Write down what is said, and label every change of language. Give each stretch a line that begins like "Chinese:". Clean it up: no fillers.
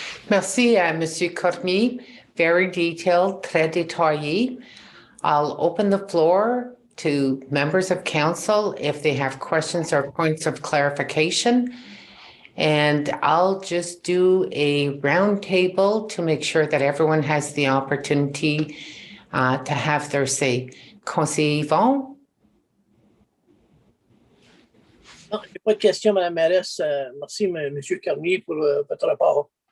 French: Merci à Monsieur Cormier.
English: Very detailed,
French: très détaillé.
English: I'll open the floor to members of council if they have questions or points of clarification. And I'll just do a round table to make sure that everyone has the opportunity to have their say.
French: Conseiller Yvon? Non, il n'y a pas de question, Mme Mairesse. Merci, M. Cormier, pour votre rapport.